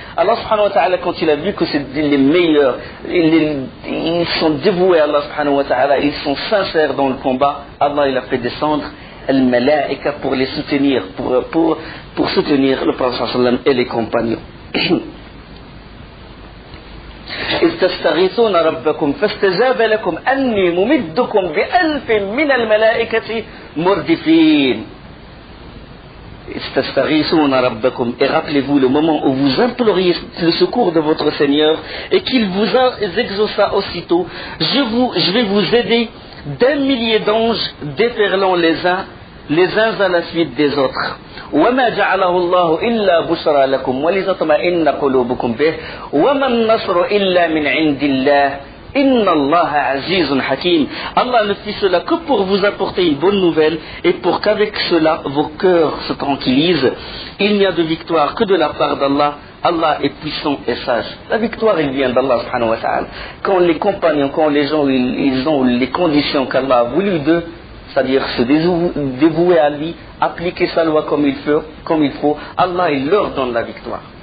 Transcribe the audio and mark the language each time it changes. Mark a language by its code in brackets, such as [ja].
[fr] Allah subhanahu wa ta'ala, quand il a vu que c'était les meilleurs, ils sont dévoués à Allah subhanahu wa ta'ala, ils sont sincères dans le combat, Allah il a fait descendre al-malaika pour les soutenir, pour soutenir le prophète sallallahu alayhi wa sallam et les compagnons. [ar] إذ تستغيثون ربكم فاستجاب لكم أني ممدكم بألف من الملائكة مردفين. [fr] Et rappelez-vous le moment où vous imploriez le secours de votre Seigneur et qu'il vous exauça aussitôt. Je vais vous aider d'1 millier d'anges déferlant les uns à la suite des autres. [ar] وما جعله الله إلا بشرى لكم ولتطمئن قلوبكم به وما النصر إلا من عند الله Inna Allah azizun hakim. [fr] Allah ne fit cela que pour vous apporter une bonne nouvelle et pour qu'avec cela vos cœurs se tranquillisent. Il n'y a de victoire que de la part d'Allah. Allah est puissant et sage. La victoire, elle vient d'Allah subhanahu wa ta'ala. Quand les compagnons, quand les gens, ils ont les conditions qu'Allah a voulu d'eux, c'est-à-dire se dévouer à lui, appliquer sa loi comme il faut, Allah, il leur donne la victoire.